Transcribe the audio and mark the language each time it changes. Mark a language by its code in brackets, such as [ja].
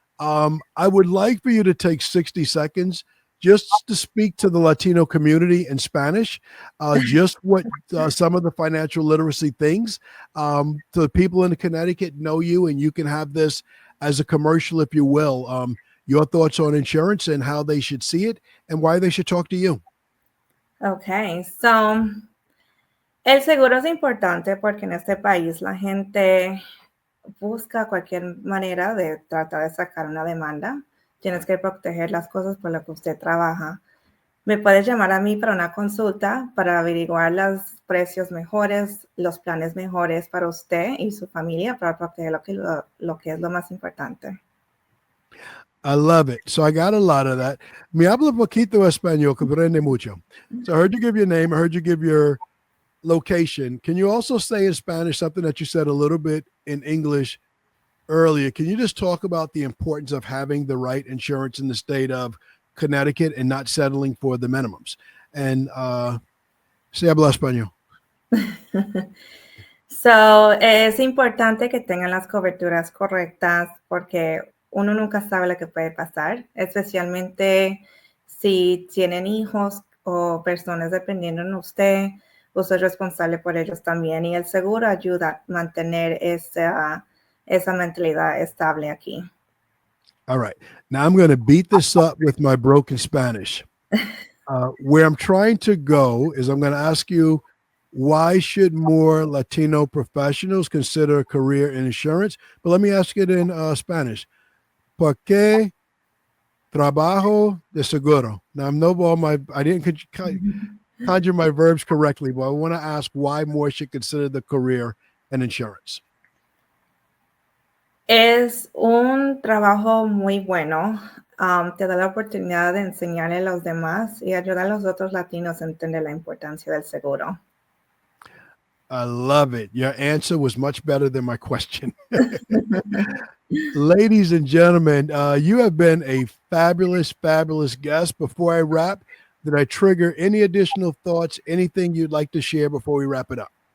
[en] I would like for you to take 60 seconds just to speak to the Latino community in Spanish, just what some of the financial literacy things. So the people in Connecticut know you, and you can have this as a commercial, if you will. Your thoughts on insurance and how they should see it and why they should talk to you. [es] Okay, so el seguro es importante porque en este país la gente busca cualquier manera de tratar de sacar una demanda. Tienes que proteger las cosas por las que usted trabaja. Me puedes llamar a mí para una consulta para averiguar los precios mejores, los planes mejores para usted y su familia para proteger lo que es lo más importante. [en] I love it. So I got a lot of that. [es] Me habla poquito español, que aprende mucho. [en] So I heard you give your name. I heard you give your location. Can you also say in Spanish something that you said a little bit in English earlier? Can you just talk about the importance of having the right insurance in the state of Connecticut and not settling for the minimums? [es] And se habla español. So, es importante que tengan las coberturas correctas porque uno nunca sabe lo que puede pasar, especialmente si tienen hijos o personas dependiendo de usted. Usted es responsable por ellos también y el seguro ayuda a mantener esa mentalidad estable aquí. [en] All right. Now I'm going to beat this up with my broken Spanish. Where I'm trying to go is I'm going to ask you, why should more Latino professionals consider a career in insurance? But let me ask it in Spanish. [es] ¿Por qué trabajo de seguro? [en] Now, I didn't conjure my verbs correctly, but I want to ask why more should consider the career in insurance. [es] Es un trabajo muy bueno. Te da la oportunidad de enseñarle a los demás y ayudar a los otros latinos a entender la importancia del seguro. [en] I love it. Your answer was much better than my question. Ladies and gentlemen, you have been a fabulous, fabulous guest. Before I wrap, did I trigger any additional thoughts, anything you'd like to share before we wrap it up?